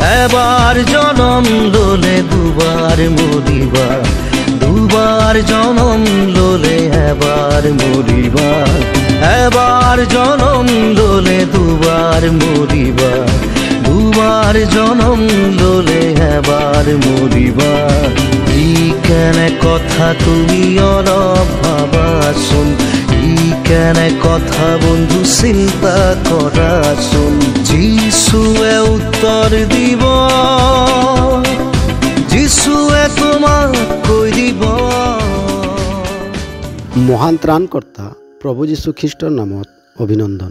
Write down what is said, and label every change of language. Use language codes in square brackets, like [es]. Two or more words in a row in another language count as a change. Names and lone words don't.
[as] এবার জনম ললে দুবার মরিবা, দুবার জনম ললে এবার মরিবা, এবার জনম ললে দুবার মরিবা, দুবার জনম ললে এবার মরিবা। ই কেন কথা তুমি অলপ ভাবাচোন, ই কেন কথা বন্ধু চিন্তা কৰাচোন। যিশুৱে উত্তৰ দিব, যিশুৱে তোমাক কৈ দিব। মহান ত্ৰাণকৰ্তা প্ৰভু যীশু খ্ৰীষ্টৰ নামত অভিনন্দন।